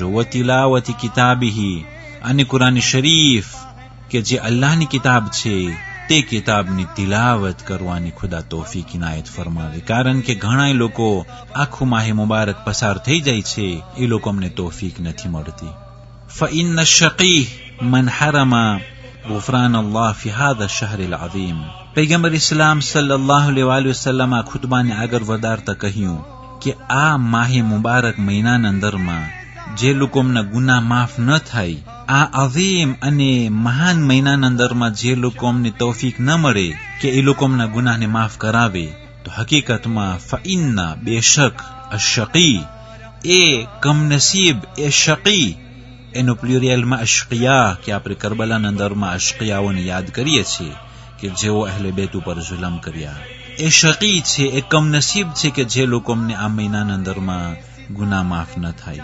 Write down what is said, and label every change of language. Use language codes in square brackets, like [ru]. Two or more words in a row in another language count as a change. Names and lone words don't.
[ar] وتلاوة كتابه, [gu] અને કુરાન શરીફ કે જે અલ્લાહની કિતાબ છે તે કિતાબની તિલાવત કરવાની ખુદા તોફીક ઇનાયત ફરમાવે, કારણ કે ઘણા લોકો આખું માહે મુબારક પસાર થઈ જાય છે, એ લોકો અમને તોફીક નથી મળતી. [ar] فإن الشقي من حرم غفران الله في هذا الشهر العظيم. [gu] પૈગંબર ઇસ્લામ [ar] صلى الله عليه وسلم [gu] આ ખુતબાને આગળ વધારતા કહ્યું કે આ માહે મુબારક મહિનાના અંદરમાં જે લોકોના ગુનાહ માફ ન થાય, આ અઝીમ અને મહાન મહિનાના અંદરમાં જે લોકોને તૌફીક ન મળે કે એ લોકોના ગુનાહને માફ કરાવે, તો હકીકતમાં ફઇન્ના બેશક અશકી એ કમનસીબ એ શકી એનો પ્લુરિયલમાં અશકિયા કે આપણે કરબલાના અંદરમાં અશકિયાઓને યાદ કરીએ છીએ કે જેઓ [ar] أهل البيت [gu] ઉપર જુલમ કર્યા, એ શકી છે, એ કમનસીબ છે કે જે લોકોને આ મહિનાના અંદરમાં ગુનાહ માફ ન થાય.